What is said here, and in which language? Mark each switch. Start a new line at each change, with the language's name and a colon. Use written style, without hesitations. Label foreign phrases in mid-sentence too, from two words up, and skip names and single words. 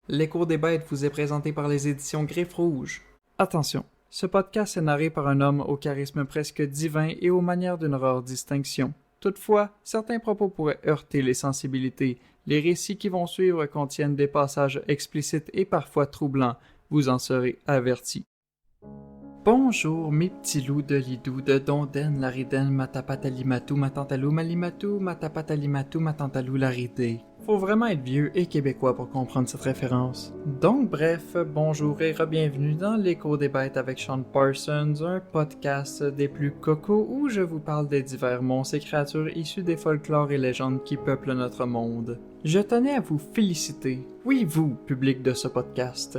French: Les cours des bêtes vous est présenté par les éditions Griffes Rouges. Attention, ce podcast est narré par un homme au charisme presque divin et aux manières d'une rare distinction. Toutefois, certains propos pourraient heurter les sensibilités. Les récits qui vont suivre contiennent des passages explicites et parfois troublants. Vous en serez avertis. Bonjour mes petits loups de Lidou, de Donden, Lariden, Matapatalimatou, Matantalou, Malimatou, Matapatalimatou, Matantalou, Laridé. Faut vraiment être vieux et québécois pour comprendre cette référence. Donc bref, bonjour et re-bienvenue dans l'Écho des bêtes avec Sean Parsons, un podcast des plus cocos où je vous parle des divers monstres et créatures issus des folklores et légendes qui peuplent notre monde. Je tenais à vous féliciter, oui vous, public de ce podcast.